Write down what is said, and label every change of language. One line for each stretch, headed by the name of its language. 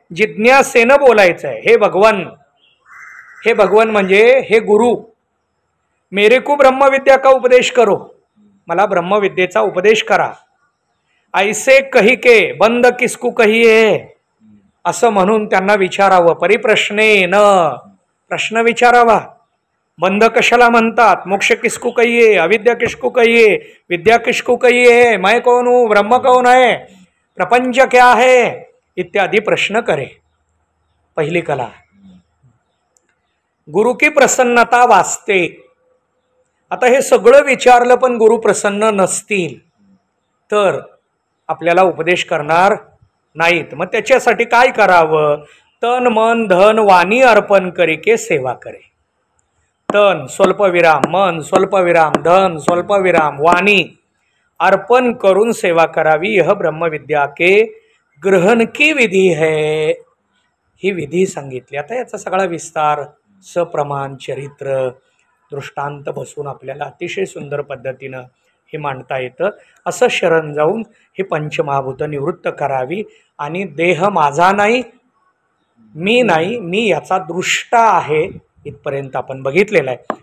Marathi: जिज्ञासेनं बोलायचंय, हे भगवान, हे भगवान म्हणजे हे गुरु,
Hindi: मेरे को ब्रह्मविद्या का उपदेश करो,
Marathi: मला ब्रह्मविद्येचा उपदेश करा.
Hindi: ऐसे कही के बंद किसकू कहिये,
Marathi: असं म्हणून त्यांना विचारावं. परिप्रश्नेन, प्रश्न विचारावा. बंद कशाला म्हणतात?
Hindi: मोक्ष किसकू कहिये, अविद्या किसकू कहिये, विद्या किसकू कहिये, मैं कौन हूँ, ब्रह्म कौन है, प्रपंच क्या है, इत्यादी प्रश्न करे.
Marathi: पहिली कला. गुरु की प्रसन्नता वाचते. आता हे सगळं विचारलं पण गुरु प्रसन्न नसतील तर आपल्याला उपदेश करणार नाहीत. मग त्याच्यासाठी काय करावं?
Hindi: तन मन धन वाणी अर्पण करिके सेवा करे.
Marathi: तन स्वल्पविराम, मन स्वल्पविराम, धन स्वल्पविराम, वाणी अर्पण करून सेवा करावी.
Hindi: यह ब्रह्मविद्या के ग्रहण की विधी है,
Marathi: ही विधी सांगितली. आता याचा सगळा विस्तार सप्रमाण चरित्र दृष्टांत बसून आपल्याला अतिशय सुंदर पद्धतीनं हे मांडता येतं. असं शरण जाऊन हे पंचमहाभूत निवृत्त करावी आणि देह माझा नाही, मी नाही, मी याचा दृष्टा आहे, इथपर्यंत आपण बघितलेला आहे.